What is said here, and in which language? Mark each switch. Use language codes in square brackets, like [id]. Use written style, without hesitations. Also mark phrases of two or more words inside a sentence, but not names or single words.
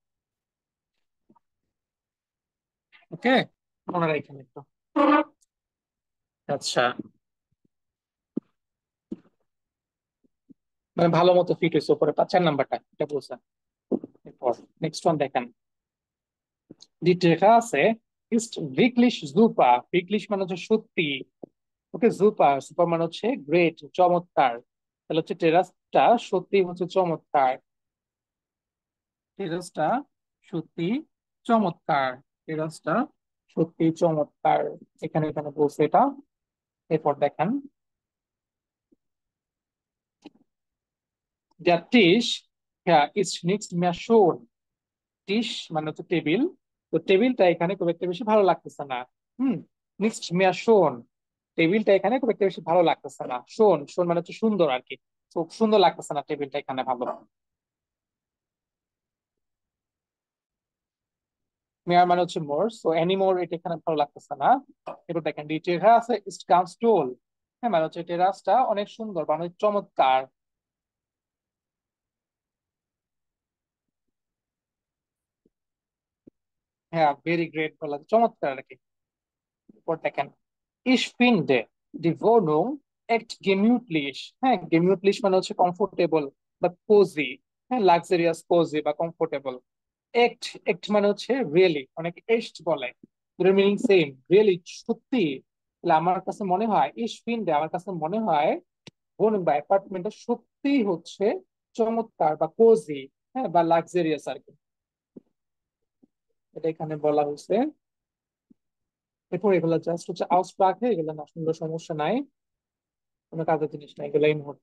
[bn] ওকে, মনে রাখেন একটু। আচ্ছা, মানে ভালো মতো ফিট হয়েছে উপরে, 4 নাম্বারটা এটা বলছেন। এরপর নেক্সট ওয়ান দেখেন, [de] Die Terrasse ist wirklich super। [bn] wirklich মানে হচ্ছে সত্যি। ওকে, সুপার, সুপার মানে হচ্ছে গ্রেট, চমৎকার। তাহলে হচ্ছে টেরাসটা সত্যি হচ্ছে চমৎকার। টেরাসটা সত্যি চমৎকার। টেরাসটা সত্যি চমৎকার, এখানে এখানে বলছে এটা। এরপর দেখেন, [de] der Tisch, [bn] হ্যাঁ [de] ist nicht mehr schön। [bn] টিস মানে হচ্ছে টেবিল, তো টেবিলটা এখানে খুব একটা বেশি ভালো লাগতেছে না। হুম, নেক্সট [de] mehr schön, [bn] টেবিলটা এখানে খুব একটা বেশি ভালো লাগতেছে না। শোন, শোন মানে হচ্ছে সুন্দর আর কি, খুব সুন্দর লাগতেছে না টেবিলটা এখানে ভালো। মেয়ার মানে হচ্ছে মোর, [en] so any more [bn] এটা এখানে ভালো লাগতেছে না। এবার দেখেন, [de] die Terrasse ist ganz toll, [bn] হ্যাঁ মানে হচ্ছে টেরাসটা অনেক সুন্দর বা অনেক চমৎকার। হ্যাঁ, [en] very great [bn] বলা যায়, চমৎকার আর কি। এরপর দেখেন, [de] Ich finde die Wohnung echt gemütlich। [bn] হ্যাঁ, gemütlich মানে হচ্ছে কমফোর্টেবল বা কোজি। হ্যাঁ, লাক্সারিয়াস, কোজি বা কমফোর্টেবল। echt, echt মানে হচ্ছে রিয়েলি, অনেক echt বলে, দুটোর মিনিং সেম। রিয়েলি সত্যি, তাহলে আমার কাছে মনে হয়, [de] ich finde [bn] আমার কাছে মনে হয় wohnung বা অ্যাপার্টমেন্টটা সত্যি হচ্ছে চমৎকার বা কোজি, হ্যাঁ বা লাক্সারিয়াস আর কি, এটা এখানে বলা হয়েছে। এরপর এগুলো জাস্ট হচ্ছে আউসপ্রাকে, এগুলো না সুন্দর, সমস্যা নাই, কোনো কাজের জিনিস না এগুলো এই মুহূর্তে।